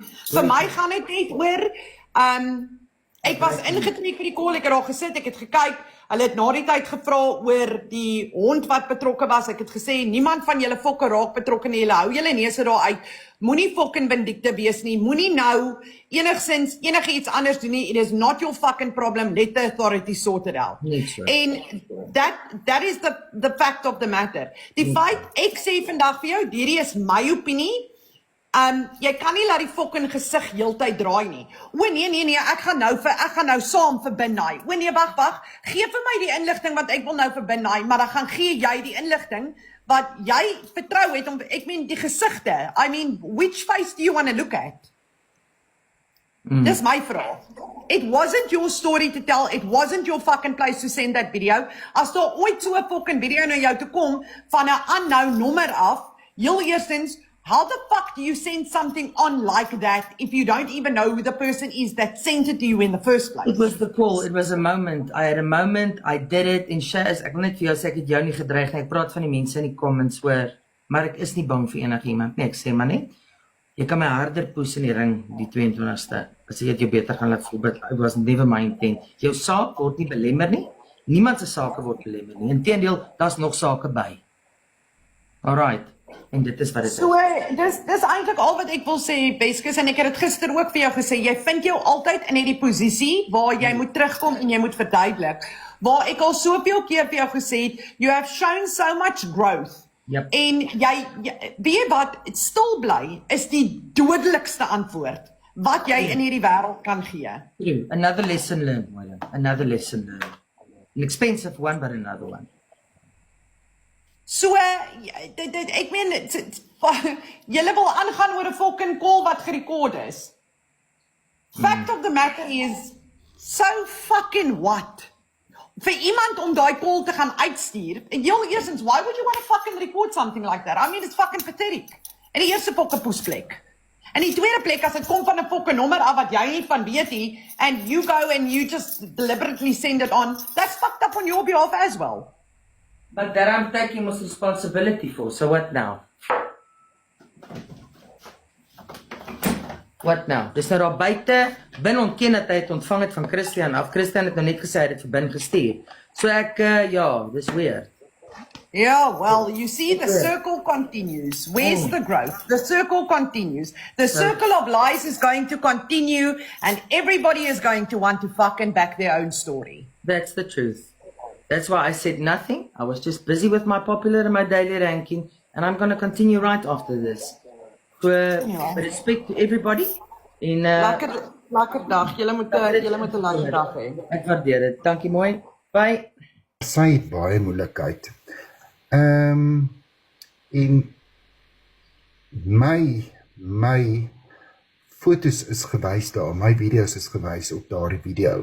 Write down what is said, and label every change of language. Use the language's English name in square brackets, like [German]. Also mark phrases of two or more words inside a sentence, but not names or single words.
[Afrikaans] Vir my gaan dit net oor ek was ingetrek vir die call, ek het daar gesit, ek het gekyk. Hulle het na die tyd gevra oor die hond wat betrokke was. Ek het gesê, niemand van julle fokke raak betrokke nie. Julle hou julle neuse daar uit. Moenie fucking vindicte wees nie. Moenie nou enige iets anders doen nie. [English] It is not your fucking problem. Let the authorities sort it out. En that is the fact of the matter. [Afrikaans] Die feit, ek sê vandag vir jou, hierdie is my opinie. Jy kan nie laat die fucking gesig heeltyd draai nie. O nee, ek gaan nou saam vir Binai. O nee, wag, gee vir my die inligting wat ek wil nou vir Binai, maar dan gaan gee jy die inligting wat jy vertrou het om, ek meen die gesigte. [English] I mean, which face do you want to look at? [Afrikaans] Dis my vraag. [English] It wasn't your story to tell, it wasn't your fucking place to send that video. [Afrikaans] As daar ooit so 'n fucking video na jou toe kom van 'n unknown nommer af, heel eerstens, [English] how the fuck do you send something on like that if you don't even know who the person is that sent it to you in the first place? It was the call, it was a moment. I had a moment, I did it, [Afrikaans] en Shaz, ek wil net vir jou sê, ek het jou nie gedreig nie, ek praat van die mense in die comments hoor, maar ek is nie bang vir enigiemand nie, ek sê maar net, jy kan my harder poes in die ring, die 22ste, as jy het jou beter gaan laat voel, [English] but it was never my intent. [Afrikaans] Jou saak word nie belemmer nie, niemand se sake word belemmer nie, inteendeel, daar's nog sake by. Alright. En dit is wat dit is. So, dis eintlik al wat ek wil sê, Beskus, en ek het dit gister ook vir jou gesê, jy vind jou altyd in hierdie posisie waar jy moet terugkom en jy moet verduidelik. Waar ek al soveel keer vir jou gesê het, [English] you have shown so much growth. Yep. [Afrikaans] En weet jy wat, stil bly is die dodelikste antwoord wat jy in hierdie wêreld kan gee. [English] True. Another lesson learned, William. Another lesson learned. An expensive one, but another one. [Afrikaans] So, ek meen, julle wil aangaan oor 'n [English] fucking call [Afrikaans] wat gerekord is. [English] Fact of the matter is, so fucking what? [Afrikaans] Vir iemand om daai call te gaan uitstuur, heel eerstens, [English] why would you want to fucking record something like that? I mean, it's fucking pathetic. [Afrikaans] In die eerste fucking poesplek. In die tweede plek, as dit kom van 'n fucking nommer af wat jy nie van weet nie, [English] and you go and you just deliberately send it on, that's fucked up on your behalf as well. But that I'm taking most responsibility for, so what now? What now? [Afrikaans] Dis nou daar buite, Bin ontken dat hy het ontvang het van Christian af. Christian het nou net gesê hy het vir Bin gestuur. So ek, ja, dis weird. [English] Yeah, well, you see, the circle continues. Where's the growth? The circle continues. The circle of lies is going to continue, and everybody is going to want to fucking back their own story. That's the truth. That's why I said nothing. I was just busy with my popular and my daily ranking, and I'm going to continue right after this. With respect to everybody. [Afrikaans] Lekker dag. Julle moet 'n lekker dag hê. Ek waardeer dit. Dankie mooi. Bye. Sy het baie moeilikheid. En my foto's is gewys daar, my video's is gewys op daardie video.